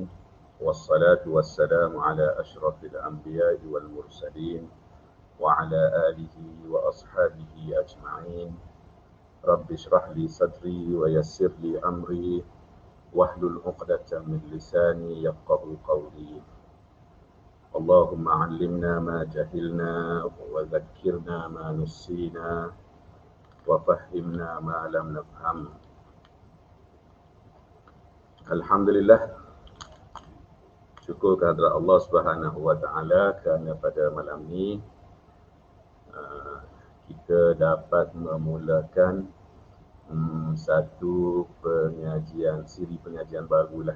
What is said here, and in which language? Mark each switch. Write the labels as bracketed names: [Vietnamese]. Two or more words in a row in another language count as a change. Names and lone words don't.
[Arabic] والصلاة والسلام على أشرف الأنبياء والمرسلين وعلى آله وأصحابه أجمعين. رب اشرح لي صدري ويسر لي أمري واحلل عقدة من لساني يفقهوا قولي. اللهم علمنا ما جهلنا وذكرنا ما نسينا وفهمنا ما لم نفهم. [Malay] Alhamdulillah, syukur kehadrat Allah [Arabic] سبحانه وتعالى [Malay] kerana pada malam ni kita dapat memulakan satu siri pengajian barulah.